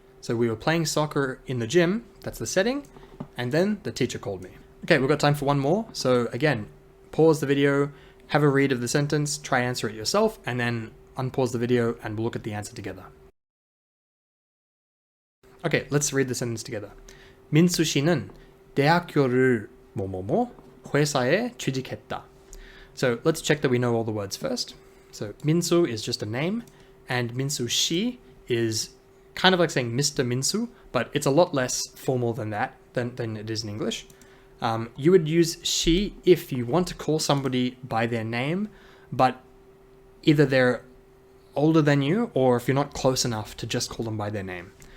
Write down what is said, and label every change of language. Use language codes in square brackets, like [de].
[en] So we were playing soccer in the gym, that's the setting, and then the teacher called me. Okay, we've got time for one more. So again, pause the video, have a read of the sentence, try answer it yourself, and then unpause the video and we'll look at the answer together. Okay, let's read the sentence together. [ko] 민수 씨는 대학교를 뭐뭐뭐 회사에 취직했다. [en] So let's check that we know all the words first. So 민수 is just a name, and 민수 씨 is kind of like saying Mr. Minsu, but it's a lot less formal than that, than it is in English. You would use she if you want to call somebody by their name, but either they're older than you, or if you're not close enough to just call them by their name.